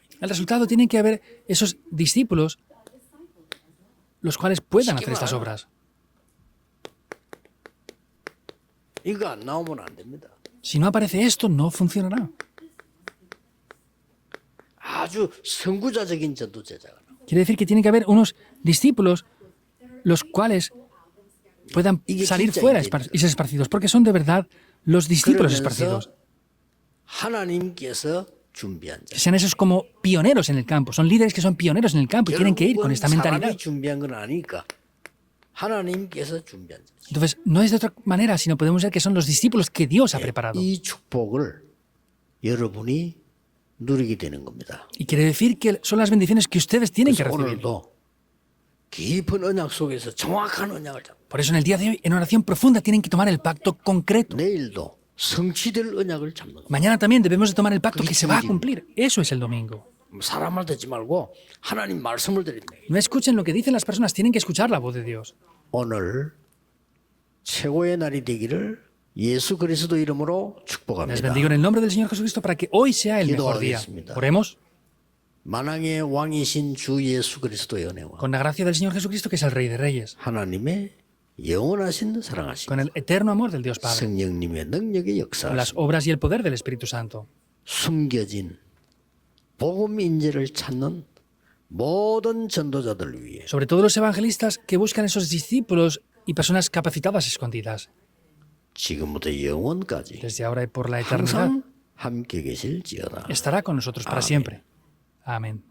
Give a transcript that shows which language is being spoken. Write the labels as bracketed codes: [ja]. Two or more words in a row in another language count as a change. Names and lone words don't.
[es] El resultado tiene que haber esos discípulos los cuales puedan hacer estas obras. [ko] 이거 안 나오면 안 됩니다. [es] Si no aparece esto, no funcionará. [ko] 아주 선구자적인 전도 제자가 나와요. [es] Quiere decir que tiene que haber unos discípulos los cuales puedan salir fuera y ser esparcidos, porque son de verdad los discípulos esparcidos. [ko] 하나님께서 준비한 자. [es] Que sean esos como pioneros en el campo, son líderes que son pioneros en el campo y tienen que ir con [ko] 결국은 [es] esta mentalidad. [ko] 사람이 준비한 건 아니니까 하나님께서 준비한 자. [es] Entonces, no es de otra manera, sino podemos ver que son los discípulos que Dios ha preparado. [ko] 이 축복을 여러분이 누리게 되는 겁니다. [es] Y quiere decir que son las bendiciones que ustedes tienen que [ko] 그래서 [es] recibir. [ko] 오늘도 깊은 언약 속에서 정확한 언약을 잡고 [es] Por eso en el día de hoy, en oración profunda, tienen que tomar el pacto concreto. [ko] 내일도 성취될 언약을 잡는 겁니다. [es] Mañana también debemos de tomar el pacto que se va a cumplir. Eso es el domingo. [ko] 사람 말 듣지 말고 하나님 말씀을 드립니다. [es] No escuchen lo que dicen las personas, tienen que escuchar la voz de Dios. [ko] 오늘 최고의 날이 되기를 예수 그리스도 이름으로 [es] Les [ko] 축복합니다. [es] bendigo en el nombre del Señor Jesucristo para que hoy sea el mejor día. [ko] 기도하겠습니다. [es] Oremos [ko] 만왕의 왕이신 주 예수 그리스도의 은혜와 [es] con la gracia del Señor Jesucristo, que es el Rey de Reyes, [ko] 하나님의 영원하신 사랑하심 [es] con el eterno amor del Dios Padre, [ko] 성령님의 능력의 [es] con las [ko] 역사하심 [es] obras y el poder del Espíritu Santo. [ko] 숨겨진 복음 인재를 찾는 모든 전도자들 위해 [es] Sobre todo los evangelistas que buscan esos discípulos y personas capacitadas escondidas, [ko] 지금부터 영원까지 [es] desde ahora y por la eternidad, [ko] 항상 함께 계실지어다. [es] estará con nosotros para Amén. siempre. Amén.